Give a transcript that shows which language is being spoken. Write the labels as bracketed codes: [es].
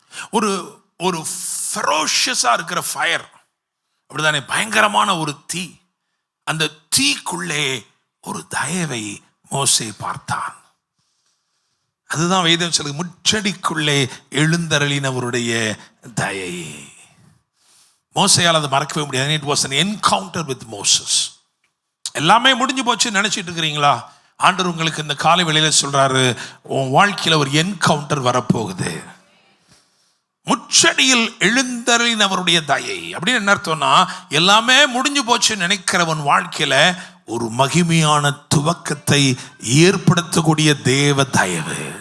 [ta] ஒரு ஃபெரோஷியஸா இருக்கிற ஃபயர், அப்படிதானே, பயங்கரமான ஒரு தீ. அந்த தீக்குள்ளே ஒரு தயவை மோசே பார்த்தான். அதுதான் வேதம் சொல்லுது, முச்சடிக்குள்ளே எழுந்தருளினவருடைய தயை. மோசையால் அதை மறக்கவே முடியாது. [en] It was an encounter with Moses. [ta] எல்லாமே முடிஞ்சு போச்சு நினைச்சிட்டு இருக்கிறீங்களா? ஆண்டவர் உங்களுக்கு இந்த காலை வேளையில சொல்றாரு, உன் வாழ்க்கையில ஒரு என்கவுண்டர் வரப்போகுது. முச்சடியில் எழுந்தருளினவருடைய தயை அப்படின்னு என்ன அர்த்தம்னா, எல்லாமே முடிஞ்சு போச்சு நினைக்கிறவன் வாழ்க்கையில ஒரு மகிமையான துவக்கத்தை ஏற்படுத்தக்கூடிய தேவ தயவு.